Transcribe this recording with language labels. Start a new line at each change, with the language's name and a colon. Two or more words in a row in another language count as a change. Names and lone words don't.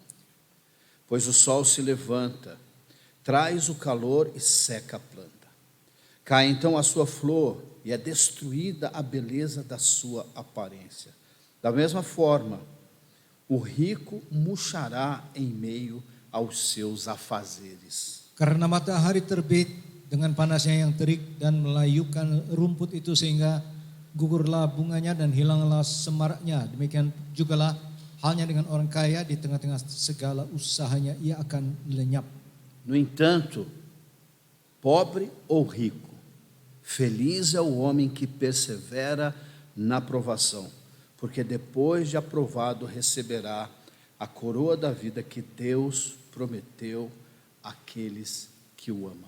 Portuguese: Pois o sol se levanta, traz o calor e seca a planta. Cai então a sua flor e é destruída a beleza da sua aparência. Da mesma forma, o rico murchará em meio aos seus afazeres.
Indonesian: Karena matahari terbit dengan panasnya yang terik dan melayukan rumput itu sehingga gugurlah bunganya dan hilanglah semaraknya. Demikian jugalah halnya dengan orang kaya, di tengah-tengah segala usahanya ia akan lenyap.
Portuguese: No entanto, pobre ou rico, feliz é o homem que persevera na provação, porque depois de aprovado receberá a coroa da vida que Deus prometeu àqueles que o amam.